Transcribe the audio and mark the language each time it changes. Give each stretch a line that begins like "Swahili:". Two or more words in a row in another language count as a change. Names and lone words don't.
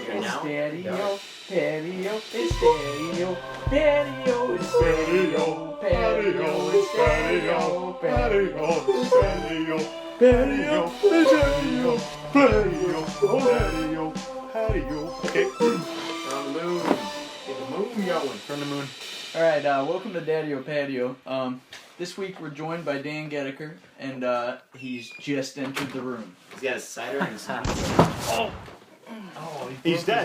English: now? Daddy-o, Daddy-o, it's Daddy-o, Daddy-o, it's Daddy-o, Daddy-o, it's Daddy-o, Daddy-o, it's Daddy-o, Daddy-o, it's Daddy-o, Daddy-o, Daddy-o, Daddy-o. Okay. We're on the moon. Get the moon going. Turn the moon. All right. Welcome to Daddy-o Patio. This week we're joined by Dan Gedeker, and he's just entered the room. He's got a cider and some Oh, he's dead.